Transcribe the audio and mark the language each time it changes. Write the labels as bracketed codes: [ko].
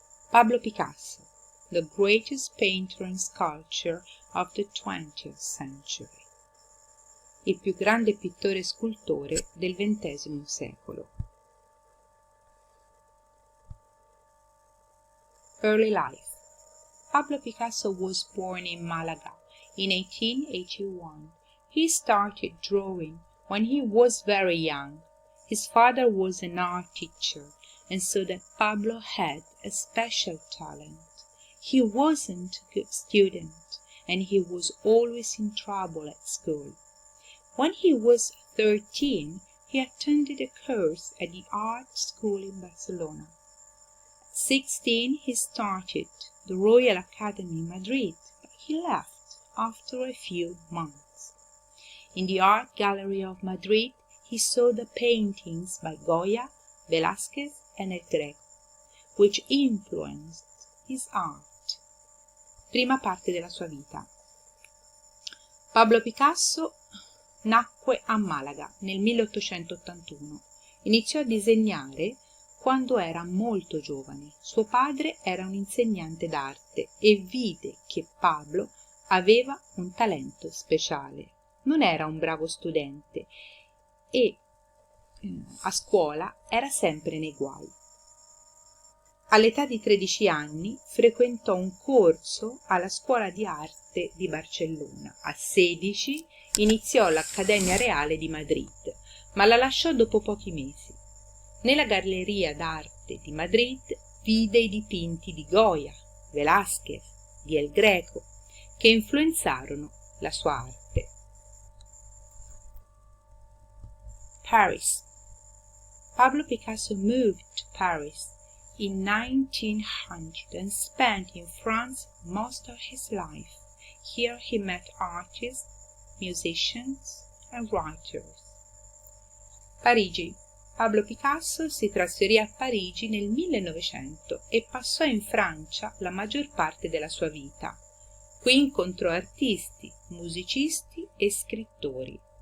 [en] Pablo Picasso, the greatest painter and sculptor of the 20th century. [it] Il più grande pittore e scultore del XX secolo. [en] Early life. Pablo Picasso was born in Malaga in 1881. He started drawing when he was very young. His father was an art teacher, and so that Pablo had a special talent. He wasn't a good student, and he was always in trouble at school. When he was 13, he attended a course at the art school in Barcelona. At 16, he started the Royal Academy in Madrid, but he left after a few months. In the art gallery of Madrid, he saw the paintings by Goya, Velázquez, and El Greco, which influenced his art. [it] Prima parte della sua vita. Pablo Picasso nacque a Malaga nel 1881. Iniziò a disegnare quando era molto giovane. Suo padre era un insegnante d'arte e vide che Pablo aveva un talento speciale. Non era un bravo studente e a scuola era sempre nei guai. All'età di 13 anni frequentò un corso alla Scuola di Arte di Barcellona. A 16 iniziò l'Accademia Reale di Madrid, ma la lasciò dopo pochi mesi. Nella Galleria d'Arte di Madrid vide i dipinti di Goya, Velázquez, di El Greco, che influenzarono la sua arte. [en] Paris. Pablo Picasso moved to Paris in 1900 and spent in France most of his life. Here he met artists, musicians and writers. [it] Parigi. Pablo Picasso si trasferì a Parigi nel 1900 e passò in Francia la maggior parte della sua vita. Qui incontrò artisti, musicisti e scrittori.